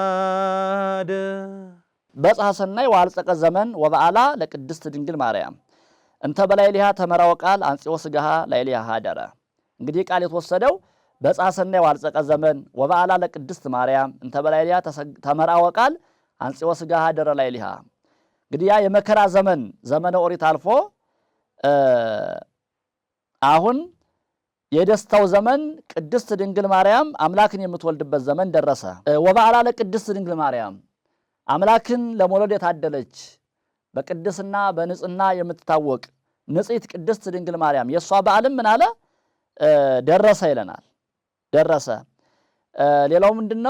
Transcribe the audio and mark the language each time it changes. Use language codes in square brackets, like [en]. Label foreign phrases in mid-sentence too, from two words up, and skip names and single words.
[gez] በጽሐ ሰናይ ወአልጸቀ ዘመን ወበዓላ ለቅድስት ድንግል ማርያም እንተ በላዕሊሃ ተመራ ወቃል አንጺሖ ሥጋሃ ላዕሌሃ ሀደረ። [am] እንግዲህ ቃል የተወሰደው [gez] በጽሐ ሰናይ ወአልጸቀ ዘመን ወበዓላ ለቅድስት ማርያም እንተ በላዕሊሃ ተመራ ወቃል አንጺሖ ሥጋሃ ሀደረ ላዕሌሃ። [am] እንግዲህ ያ የመከራ ዘመን ዘመነ ኦሪት አልፎ አሁን የደስታው ዘመን ቅድስት ድንግል ማርያም አምላክን የምትወልድበት ዘመን ደረሰ። [gez] ወበዓላ ለቅድስት ድንግል ማርያም [am] አምላክን ለመውለድ የታደለች በቅድስና በንጽህና የምትታወቅ ንጽሕት ቅድስት ድንግል ማርያም የእሷ በዓልም ምን አለ ደረሰ ይለናል። ደረሰ። ሌላው ምንድነው?